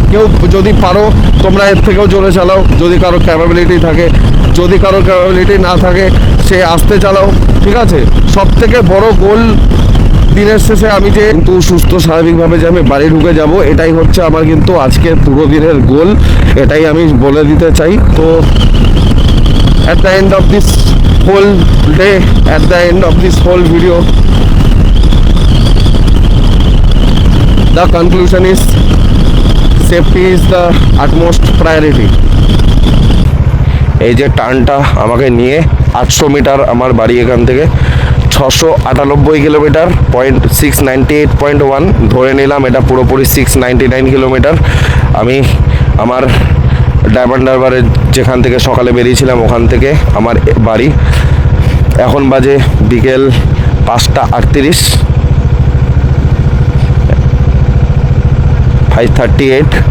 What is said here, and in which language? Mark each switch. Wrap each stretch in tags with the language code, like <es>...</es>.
<bn>কেউ যদি পারো তোমরা এর থেকেও জোরে চালাও যদি কারো ক্যাপাবিলিটি থাকে, যদি কারো ক্যাপাবিলিটি না থাকে সে আস্তে চালাও, ঠিক আছে। সব থেকে বড় গোল দিনের শেষে আমি যে কিন্তু সুস্থ স্বাভাবিকভাবে যে আমি বাড়ি ঢুকে যাব, এটাই হচ্ছে আমার কিন্তু আজকের পুরো দিনের গোল, এটাই আমি বলে দিতে চাই। তো</bn> <en>at the end of this whole day, at the end of this whole video, the conclusion is safety is the utmost priority.</en> <bn>এই যে টার্নটা আমাকে নিয়ে 800 মিটার আমার বাড়ি এখান থেকে 698 কিলোমিটার, 698.1 ধরে নিলাম, এটা পুরোপুরি 699 কিলোমিটার। আমি আমার ডায়মন্ড হারবারের যেখান থেকে সকালে বেরিয়েছিলাম ওখান থেকে আমার বাড়ি, এখন বাজে বিকেল 5:38, 5:38।</bn>